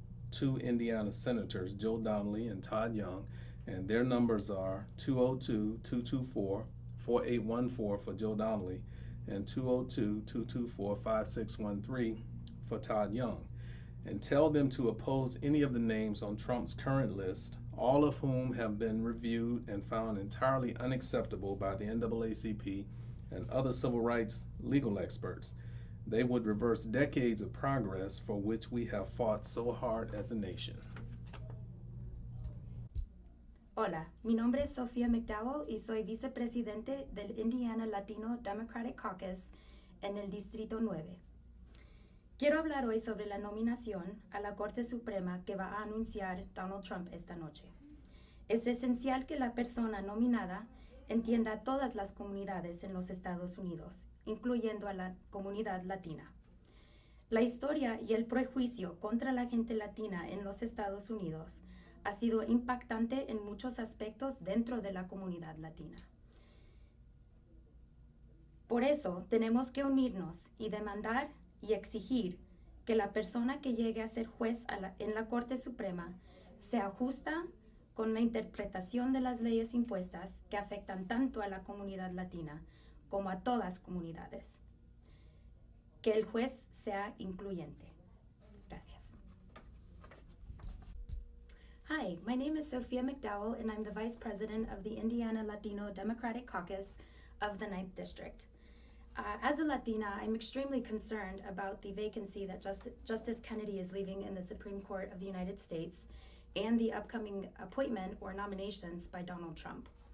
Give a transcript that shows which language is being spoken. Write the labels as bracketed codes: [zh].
[en] two Indiana senators, Joe Donnelly and Todd Young, and their numbers are 202-224-4814 for Joe Donnelly and 202-224-5613 for Todd Young, and tell them to oppose any of the names on Trump's current list, all of whom have been reviewed and found entirely unacceptable by the NAACP and other civil rights legal experts. They would reverse decades of progress for which we have fought so hard as a nation. [es] Hola, mi nombre es Sofia McDowell y soy vicepresidente del Indiana Latino Democratic Caucus en el Distrito 9. Quiero hablar hoy sobre la nominación a la Corte Suprema que va a anunciar Donald Trump esta noche. Es esencial que la persona nominada entienda a todas las comunidades en los Estados Unidos, incluyendo a la comunidad latina. La historia y el prejuicio contra la gente latina en los Estados Unidos ha sido impactante en muchos aspectos dentro de la comunidad latina. Por eso tenemos que unirnos y demandar y exigir que la persona que llegue a ser juez en la Corte Suprema sea justa con la interpretación de las leyes impuestas que afectan tanto a la comunidad latina como a todas comunidades. Que el juez sea incluyente. Gracias. [en] Hi, my name is Sofia McDowell and I'm the Vice President of the Indiana Latino Democratic Caucus of the 9th District. As a Latina, I'm extremely concerned about the vacancy that Justice Kennedy is leaving in the Supreme Court of the United States and the upcoming appointment or nominations by Donald Trump.